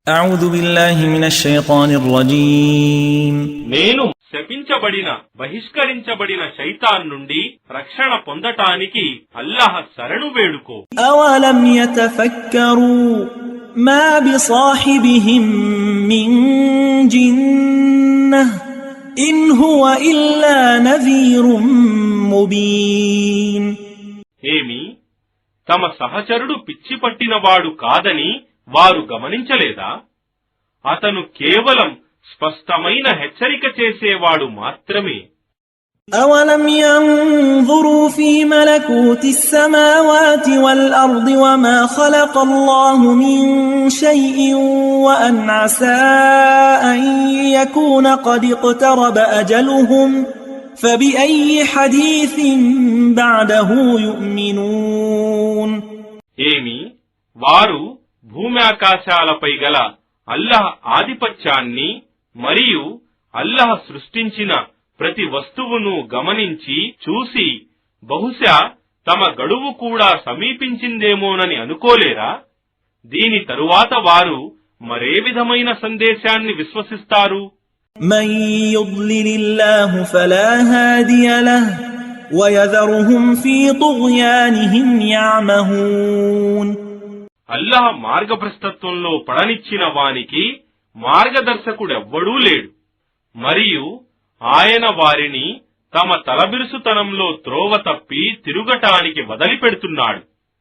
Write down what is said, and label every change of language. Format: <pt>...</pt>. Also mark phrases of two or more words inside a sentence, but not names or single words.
<ar>أعوذ بالله من الشيطان الرجيم</ar> <te>నేను శపించబడిన బహిష్కరించబడిన శైతాన్ నుండి రక్షణ పొందటానికి అల్లాహ్ శరణు వేడుకో.</te> <ar>أولم يتفكروا ما بصاحبهم من جنة إن هو إلا نذير مبين.</ar> <te>ఏమి తమ సహచరుడు పిచ్చి పట్టినవాడు కాదని వారు గమనించలేదా? అతను కేవలం స్పష్టమైన హెచ్చరిక చేసేవాడు మాత్రమే.</te> <ar>أولم ينظروا في ملكوت السماوات والأرض وما خلق الله من شيء وأن عسى أن يكون قد اقترب أجلهم فبأي حديث بعده يؤمنون.</ar> <te>ఏమి వారు భూమి ఆకాశాలపై గల అల్లాహ్ ఆధిపత్యాన్ని మరియు అల్లాహ్ సృష్టించిన ప్రతి వస్తువును గమనించి చూసి బహుశా తమ గడువు కూడా సమీపించిందేమోనని అనుకోలేరా? దీని తరువాత వారు మరే విధమైన సందేశాన్ని విశ్వసిస్తారు?</te> <ar>من يضلل الله فلا هادي له ويذرهم في طغيانهم يعمهون.</ar> <te>అల్లాహ్ మార్గభ్రష్టత్వంలో పడనిచ్చిన వానికి మార్గదర్శకుడెవ్వడూ లేడు, మరియు ఆయన వారిని తమ తలబిరుసుతనంలో త్రోవ తప్పి తిరుగటానికి వదిలిపెడుతున్నాడు.</te>